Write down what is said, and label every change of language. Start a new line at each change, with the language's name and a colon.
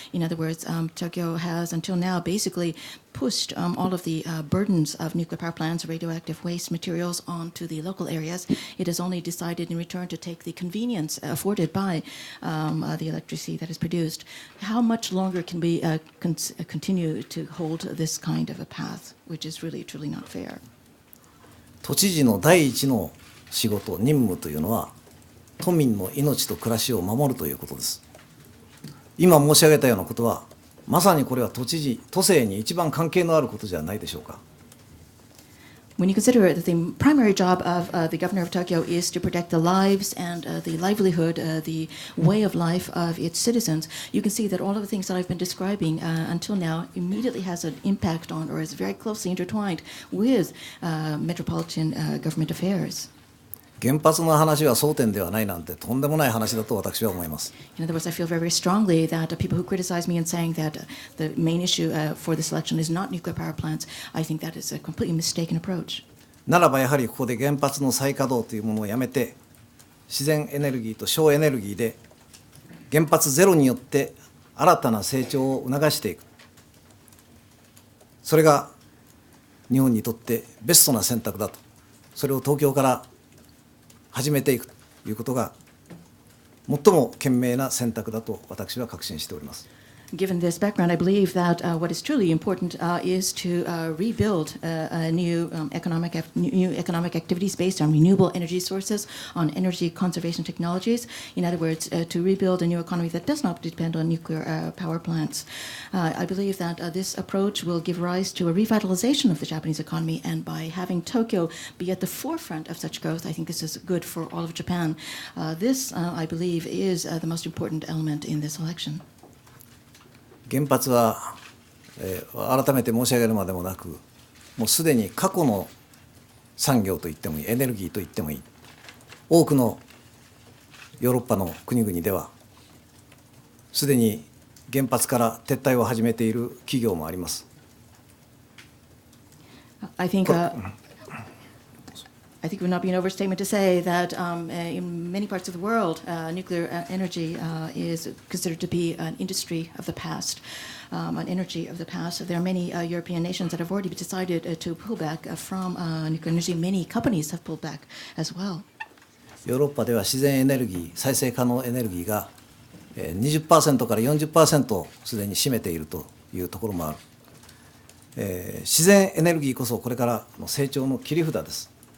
English: In other words, Tokyo has until now basically pushed all of the burdens of nuclear power plants, radioactive waste materials onto the local areas. It has only decided in return to take the convenience afforded by the electricity that is produced. How much longer can we continue to hold this kind of a path, which is really truly not fair?
Japanese: 都知事の第一の仕事、任務というのは、都民の命と暮らしを守るということです。今申し上げたようなことは、まさにこれは都知事、都政に一番関係のあることじゃないでしょうか。
English: When you consider that the primary job of the governor of Tokyo is to protect the lives and the livelihood, the way of life of its citizens, you can see that all of the things that I've been describing until now immediately has an impact on or is very closely intertwined with metropolitan government affairs.
Japanese: 原発の話は争点ではないなんてとんでもない話だと私は思います。
English: In other words, I feel very, very strongly that people who criticize me and saying that the main issue for this election is not nuclear power plants, I think that is a completely mistaken approach.
Japanese: ならばやはりここで原発の再稼働というものをやめて、自然エネルギーと省エネルギーで原発ゼロによって新たな成長を促していく。それが日本にとってベストな選択だと。それを東京から始めていくということが最も賢明な選択だと私は確信しております。
English: Given this background, I believe that what is truly important is to rebuild new economic activities based on renewable energy sources, on energy conservation technologies. In other words, to rebuild a new economy that does not depend on nuclear power plants. I believe that this approach will give rise to a revitalization of the Japanese economy, and by having Tokyo be at the forefront of such growth, I think this is good for all of Japan. This, I believe, is the most important element in this election.
Japanese: 原発は、改めて申し上げるまでもなく、もうすでに過去の産業と言ってもいい、エネルギーと言ってもいい。多くのヨーロッパの国々では、すでに原発から撤退を始めている企業もあります。
English: I think it would not be an overstatement to say that in many parts of the world, nuclear energy is considered to be an industry of the past, an energy of the past. There are many European nations that have already decided to pull back from nuclear energy. Many companies have pulled back as well.
Japanese: ヨーロッパでは自然エネルギー、再生可能エネルギーが 20% から 40% すでに占めているというところもある。自然エネルギーこそこれからの成長の切り札です。